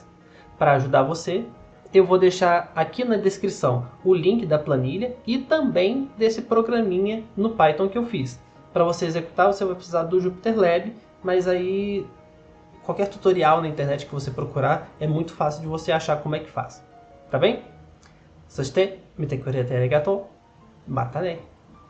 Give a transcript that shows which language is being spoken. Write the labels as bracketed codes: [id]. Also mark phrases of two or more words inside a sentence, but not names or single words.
[pt] Para ajudar você, eu vou deixar aqui na descrição o link da planilha e também desse programinha no Python que eu fiz. Para você executar, você vai precisar do JupyterLab, mas aí qualquer tutorial na internet que você procurar é muito fácil de você achar como é que faz. Tá bem? [ja] そして見てくれてありがとう。またね。